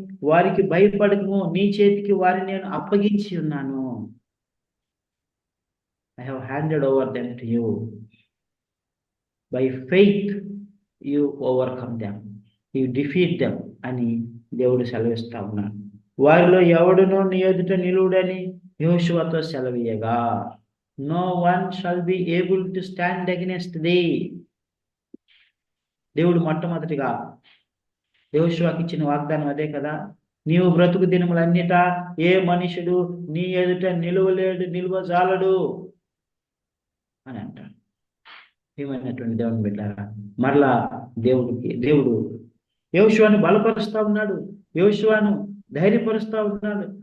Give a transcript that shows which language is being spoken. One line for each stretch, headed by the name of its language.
Telugu: వారికి భయపడకము, నీ చేతికి వారిని నేను అప్పగించి ఉన్నాను.
English: I have handed over them to you. By faith you overcome them. You defeat them
Telugu: అని దేవుడు సెలవిస్తా ఉన్నాడు. వారిలో ఎవడునో నీ ఎదుట నిలువుడని యెహోషువతో సెలవీయగా,
English: no one shall be able to stand against thee.
Telugu: దేవుడు మొట్టమొదటిగా యెహోషువకి ఇచ్చిన వాగ్దానం అదే కదా. నీవు బ్రతుకు దినములన్నిట ఏ మనుషుడు నీ ఎదుట నిలువజాలడు అని అంటాడు. ఏమైనటువంటి దేవుని బిడ్డారా, మరలా దేవుడు యెహోషువను బలపరుస్తా ఉన్నాడు, యెహోషువను ధైర్యపరుస్తా ఉన్నాడు.